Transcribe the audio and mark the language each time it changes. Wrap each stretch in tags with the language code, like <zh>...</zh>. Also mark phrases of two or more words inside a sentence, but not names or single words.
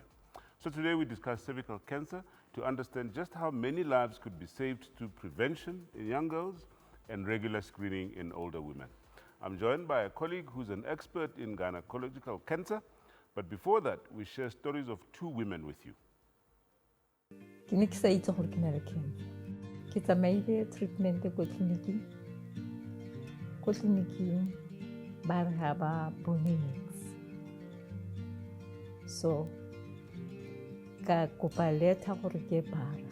<en>So today we discuss cervical cancer to understand just how many lives could be saved through prevention in young girls and regular screening in older women. I'm joined by a colleague who's an expert in gynecological cancer, but before that, we share stories of two women with you.</en> <tn>Ke ne ke sa itse gore ke na le cancer. Ke tsamaile treatment ko tleliniking. Ko tleliniking ba re ha ba bone niks. So ka kopa letter gore ke bara.</tn>